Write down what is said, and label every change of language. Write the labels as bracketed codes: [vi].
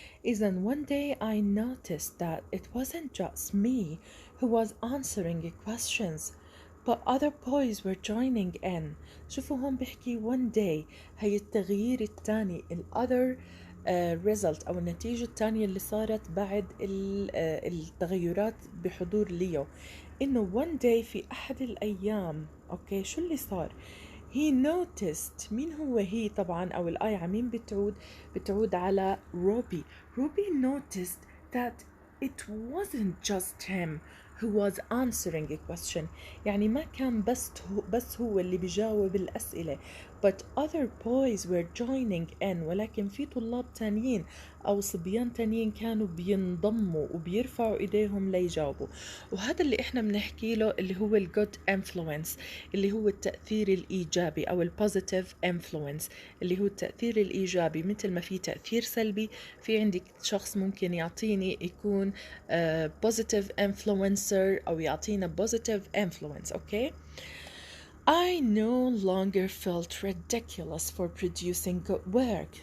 [ar] إذا [en] one day I noticed that it wasn't just me who was answering questions but other boys were joining in. [ar] شوفوا هون بحكي [en] one day [ar] هي التغيير الثاني ال [en] other result [ar] أو النتيجة الثانية اللي صارت بعد التغيرات بحضور ليو، إنه one day في أحد الأيام أوكي شو اللي صار؟ [en] he noticed. [ar] مين هو هي طبعا أو الآية على مين بتعود على روبي. [en] Ruby noticed that it wasn't just him who was answering a question. [ar] يعني ما كان بس هو اللي بيجاوب الأسئلة [en] but other boys were joining in. [ar] ولكن في طلاب تانيين أو صبيان تانيين كانوا بينضموا وبيرفعوا إيديهم ليجاوبوا. وهذا اللي إحنا بنحكي له اللي هو ال [en] good influence، [ar] اللي هو التأثير الإيجابي أو ال [en] positive influence، [ar] اللي هو التأثير الإيجابي. مثل ما في تأثير سلبي، في عندك شخص ممكن يعطيني يكون [en] positive influencer [ar] أو يعطينا [en] positive influence. Okay I no longer felt ridiculous for producing good work.